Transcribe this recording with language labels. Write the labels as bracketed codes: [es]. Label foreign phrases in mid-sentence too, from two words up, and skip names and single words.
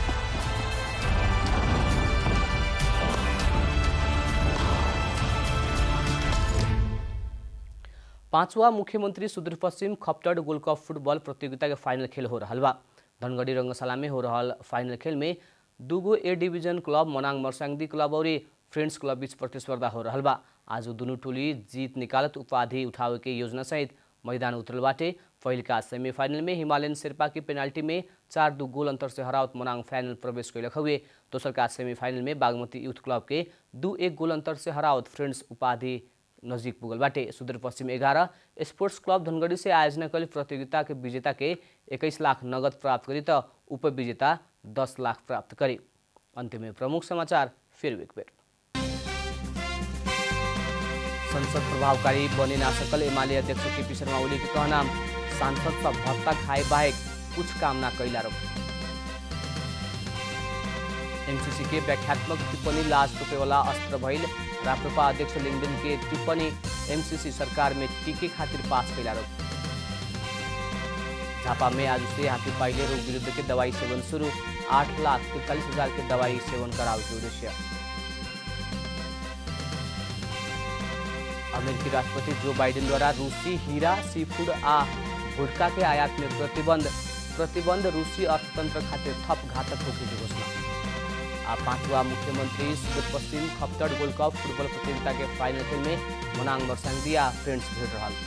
[bho] पांचवा मुख्यमंत्री सुदूरपश्चिम खप्टड गोल्ड कप फुटबॉल प्रतियोगिता के फाइनल खेल हो रहा बा। धनगढ़ी रंगशाला में हो रहा फाइनल खेल में दूगो A डिवीजन क्लब मनाङ मर्साङदी क्लब और फ्रेंड्स क्लब बीच प्रतिस्पर्धा हो रहा बा। आज दोनों टोली जीत निकालत उपाधि उठावे के योजना सहित मैदान उतरल बाटे। पहिलका सेमीफाइनल में हिमालयन शेर्पा की पेनाल्टी में 4-2 गोल अंतर से हरावत मनाङ फाइनल प्रवेश कैलक हुए। दोसरका सेमीफाइनल में बागमती यूथ क्लब के 2-1 गोल अंतर से हरावत फ्रेंड्स उपाधि नजीक पुगल बाटे। सुदूरपश्चिम 11 स्पोर्ट्स क्लब धनगढ़ी से आयोजना कल प्रतियोगिता के विजेता के 21 लाख नगद प्राप्त करी तो उपविजेता 10 लाख प्राप्त करी। अंत में प्रमुख समाचार फिर एक बेर। संसद प्रभावकारी बने ना सकल एमाले अध्यक्ष केपी शर्मा ओली के कहना, सांसद सब भत्ता खाए बाहेक कुछ काम ना कैला रो। एमसीसी के व्याख्यात्मक टिप्पणी लाज तोपे वाला अस्त्र भइल, राप्रपा अध्यक्ष लिंगदेन के टिप्पणी एमसीसी सरकार में टीके खातिर पास कैला रो। झापा में आज से हाथीपाइले रोग विरुद्ध के दवाई सेवन शुरू, 8,43,000 के दवाई सेवन करावे के उद्देश्य। अमेरिकी राष्ट्रपति जो बाइडेन द्वारा रूसी हीरा, सीफूड आ भुटका के आयात में प्रतिबंध रूसी अर्थतंत्र खातिर थप घातक होके की घोषणा। आ 5वां मुख्यमंत्री सुदूरपश्चिम खप्तड़ गोल्ड कप फुटबॉल प्रतियोगिता के फाइनल खेल में मनांग मरसांगदिया फ्रेंड्स भेट रहा।